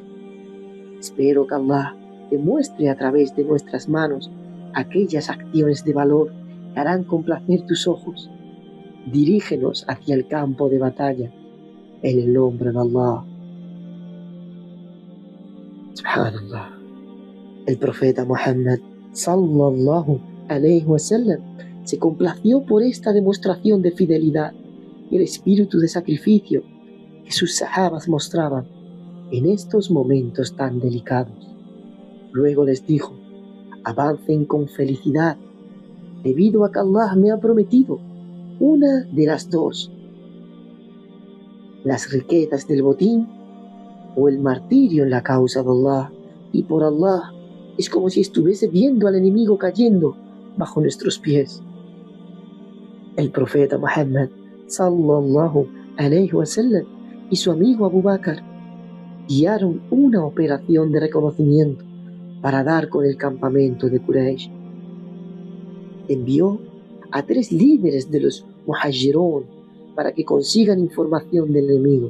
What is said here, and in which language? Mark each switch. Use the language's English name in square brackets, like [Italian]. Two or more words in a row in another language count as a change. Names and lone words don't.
[Spanish] Espero que Allah te muestre a través de nuestras manos aquellas acciones de valor que harán complacer tus ojos. Dirígenos hacia el campo de batalla en el nombre de Allah. Subhanallah. El profeta Muhammad [Arabic] صلى الله عليه وسلم [Spanish] se complació por esta demostración de fidelidad y el espíritu de sacrificio que sus sahabas mostraban en estos momentos tan delicados. Luego les dijo: avancen con felicidad, debido a que Allah me ha prometido una de las dos: las riquezas del botín o el martirio en la causa de Allah. Y por Allah, es como si estuviese viendo al enemigo cayendo bajo nuestros pies. El profeta Muhammad [Arabic] صلى الله عليه وسلم [Spanish] y su amigo Abu Bakr guiaron una operación de reconocimiento para dar con el campamento de Quraysh. envió a 3 líderes de los Muhajirón para que consigan información del enemigo.